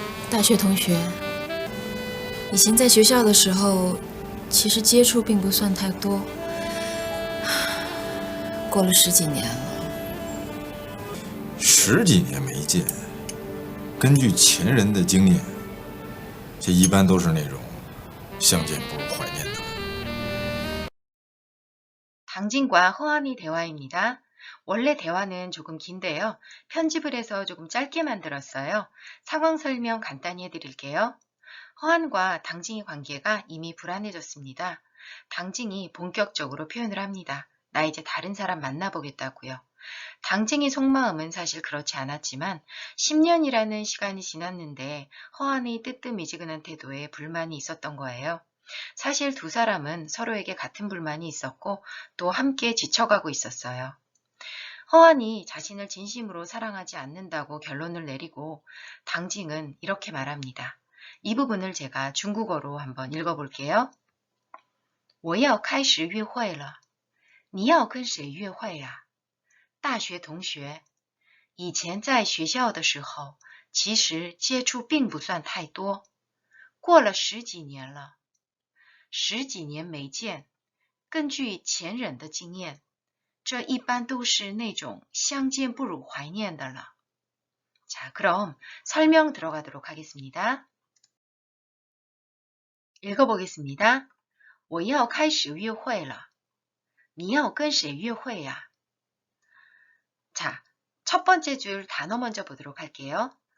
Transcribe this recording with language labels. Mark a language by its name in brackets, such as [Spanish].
[Chinese] 大学同学，以前在学校的时候，其实接触并不算太多，过了10几年了。 10几年没见，根据前人的经验，这一般都是那种相见不如怀念的。 [Korean] 당진과 허한의 대화입니다. 원래 대화는 조금 긴데요. 편집을 해서 조금 짧게 만들었어요. 상황 설명 간단히 해드릴게요. 허한과 당진의 관계가 이미 불안해졌습니다. 당진이 본격적으로 표현을 합니다. 나 이제 다른 사람 만나보겠다고요. 당진의 속마음은 사실 그렇지 않았지만 10년이라는 시간이 지났는데 허한의 뜨뜻미지근한 태도에 불만이 있었던 거예요. 사실 두 사람은 서로에게 같은 불만이 있었고 또 함께 지쳐가고 있었어요. 허한이 자신을 진심으로 사랑하지 않는다고 결론을 내리고 당징은 이렇게 말합니다. 이 부분을 제가 중국어로 한번 읽어볼게요. [Chinese] 我要开始约会了你要跟谁约会呀大学同学以前在学校的时候其实接触并不算太多过了10几年了10几年没见根据前人的经验这一般都是那种相见不如怀念的了. [Korean] 자, 그럼 설명 들어가도록 하겠습니다. 읽어보겠습니다. [Chinese] 我要开始约会了你要跟谁约会呀 [Korean] 자, 첫 번째 줄 단어 먼저 보도록 할게요.